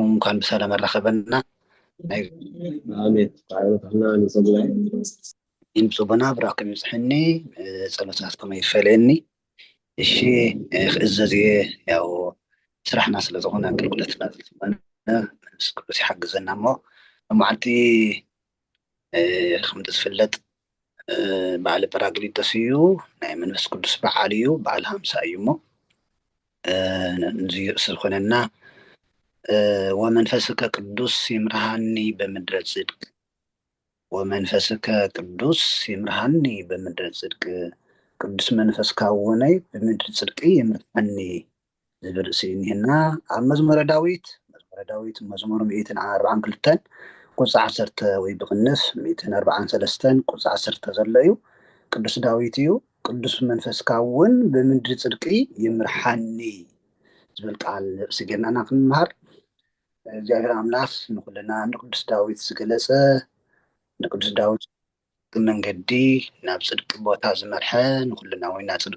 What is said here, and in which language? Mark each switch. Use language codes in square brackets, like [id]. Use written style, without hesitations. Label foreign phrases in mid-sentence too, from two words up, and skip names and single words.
[ti] እንኳን ብሰላም ኣራኸበና። ብፁዕ ኣቦና ብረኸም ይብፅሐኒ። ፀሎታትኩም ይፈለየኒ። እሺ ክእዘዝ እየ ያው ስራሕና ስለ ዝኾነ ኣገልግሎትና ስለዝኾነ መንፈስ ቅዱስ ይሓግዘና እሞ መዓልቲ ከምቲ ዝፍለጥ በዓል ጰራቅሊጦስ እዩ። ናይ መንፈስ ቅዱስ በዓል እዩ። በዓል 50 እዩ እሞ እዚ ርእሲ ዝኾነና [gez] ወመንፈስከ ቅዱስ ይምርሃኒ በምድረ ጽድቅ ወመንፈስከ ቅዱስ ይምርሃኒ በምድረ ጽድቅ [ti] ቅዱስ መንፈስካ ውነይ በምድረ ጽድቂ ይምርሃኒ ዝብል ርእሲ እኒሀና ኣብ መዝሙረ ዳዊት መዝሙር 142 ቁፅሪ 10 ወይ ብቕንፍ 143 ቁፅሪ 10 ዘሎ እዩ። ቅዱስ ዳዊት እዩ። ቅዱስ መንፈስካ እውን ብምድሪ ጽድቂ ይምርሓኒ ዝብል ቃል ርእሲ ጌርና ክንመሃር እግዚአብሔር አምላክ ንኩልና ንቅዱስ ዳዊት ዝገለጸ ንቅዱስ ዳዊት መንገዲ ናብ ጽድቂ ቦታ ዝመርሐ ንኩልና ወይና ጽድቂ